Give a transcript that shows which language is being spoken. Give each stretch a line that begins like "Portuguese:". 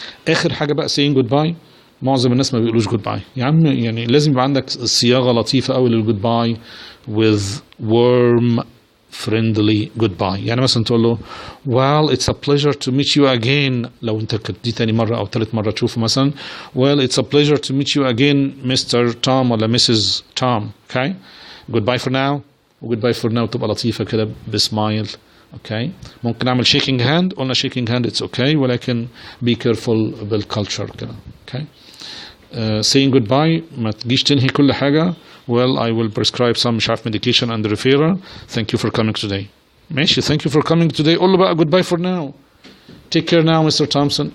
Arabic: آخر حاجة بقى
English: saying goodbye.
Arabic: معظم الناس ما بيقولوش goodbye يا عم. يعني لازم يبقى عندك صياغة لطيفة أوي للgoodbye
English: with warm friendly goodbye.
Arabic: يعني مثلا تقول له
English: well it's a pleasure to meet you again.
Arabic: لو انت دي تاني مرة او تالت مرة تشوفه مثلا
English: well it's a pleasure to meet you again Mr. Tom
Arabic: ولا
English: Mrs. Tom. okay goodbye for now. goodbye for now
Arabic: تبقى لطيفة كده بسمايل.
English: okay
Arabic: ممكن نعمل
English: shaking hand.
Arabic: قلنا
English: shaking hand it's okay
Arabic: ولكن
English: be careful بالculture
Arabic: كده.
English: okay saying goodbye
Arabic: ما تجيش تنهي كل حاجة
English: well I will prescribe some
Arabic: مش عارف
English: medication and referral. thank you for coming today.
Arabic: ماشي
English: thank you for coming today.
Arabic: قول له بقى
English: goodbye for now. take care now Mr. Thompson.